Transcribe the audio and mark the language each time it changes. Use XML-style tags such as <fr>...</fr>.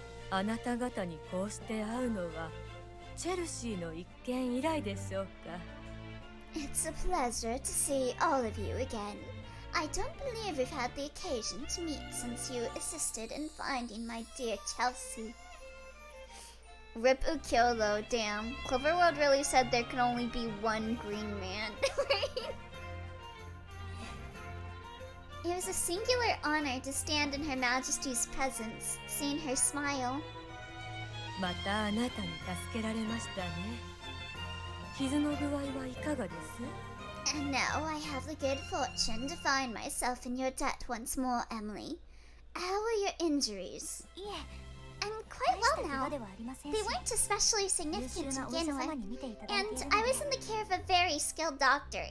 <ja>あなた方にこうして会うのはチェルシーの一件以来でしょうか。</ja> <en>It's a pleasure to see all of you again. I don't believe we've had the occasion to meet since you assisted in finding my dear Chelsea. Rip Ukyo though, damn. Cloverworld really said there can only be one green man, right? It was a singular honor to stand in Her Majesty's presence, seeing her smile.</en> <ja>またあなたに助けられましたね。傷の具合はいかがです？</ja> <en>And now I have the good fortune to find myself in your debt once more, Emily. How were your injuries? I'm quite well now. They weren't especially significant to begin with, and I was in the care of a very skilled doctor.</en>